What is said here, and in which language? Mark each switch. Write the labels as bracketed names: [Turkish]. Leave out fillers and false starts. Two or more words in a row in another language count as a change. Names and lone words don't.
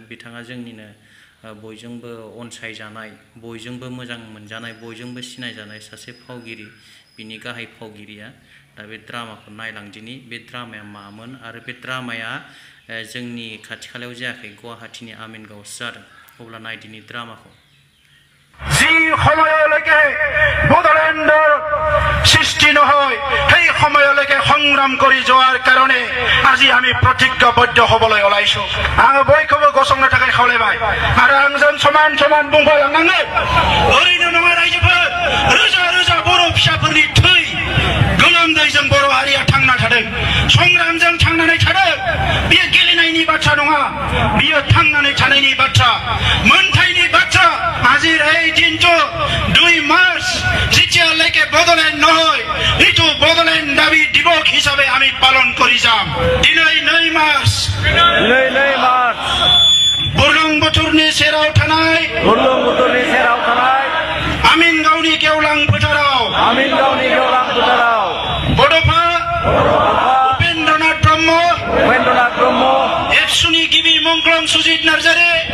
[Bodo] बिथाङा जोंनिनो बयजोंबो अनसायजानाय, बयजोंबो मोजां मोनजानाय, बयजोंबो सिनायजानाय सासे फावगिरि, बिनि गाहाय फावगिरिया। दा बे ड्रामाखौ नायलांदिनि बे ड्रामाया मामोन, आरो बे ड्रामाया जोंनि खाथि खालायाव जायाखै, गुवाहाटीनि आमिनगावआवसो जादों। अब्ला नायदिनि ड्रामाखौ। [Assamese] যি সময়লৈকে বড়োলেণ্ডৰ সৃষ্টি নহয়, সেই সময়লৈকে সংগ্ৰাম কৰি যোৱাৰ কাৰণে আজি আমি প্ৰতিজ্ঞাবদ্ধ হ'বলৈ ওলাইছো। [Bodo] आं बयखौबो गसंनो थाखाय खावलायबाय आरो आंजों समान बुंफालांनांगोन। ओरैनो नङा रायजोफोर, रोजा बर' फिसाफोरनि थै गोलोमदैजों बर' हारिया थांना थादों, संग्रामजों थांनानै थादों। बेयो गेलेनायनि बाथ्रा नङा, बेयो थांनानै थानायनि बाथ्रा, मोनथायनि बाथ्रा। [Assamese] আজিৰ এই দিনটো 2 মাৰ্চ যেতিয়ালৈকে বড়োলেণ্ড নহয়, এইটো বড়োলেণ্ড দাবী দিৱস হিচাপে আমি পালন কৰি যাম। [Bodo] দিनै 2 মাৰ্চ बुरलुंबुथुरनि सेराव थानाय आमिनगावनि गेवलां फोथाराव बड'फा उपेन्द्रनाथ ब्रह्म, एबसुनि गिबि मंख्लं सुजित नार्जारी,